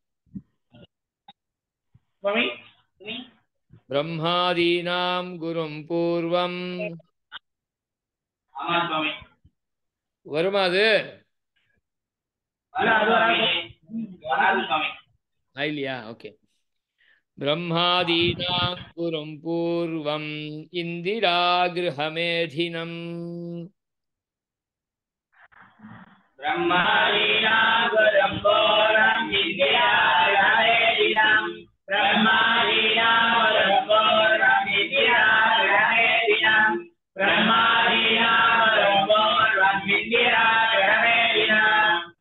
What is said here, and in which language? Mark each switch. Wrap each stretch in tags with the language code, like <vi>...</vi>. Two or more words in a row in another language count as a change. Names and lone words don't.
<sa>ब्रह्मादीनां गुरुं पूर्वं</sa> <ta>வருமா அது இல்லையா ஓகே</ta> <sa>ब्रह्मादीनां गुरुं पूर्वं इंदिरा गृहमेधिनम् ब्रह्मादीनां गुरुं पूर्वं इंदिरा गृहमेधिनम् ब्रह्मादीनां गुरुं पूर्वं इंदिरा गृहमेधिनम् ब्रह्मादीनां गुरुं पूर्वं इंदिरा गृहमेधिनम्</sa>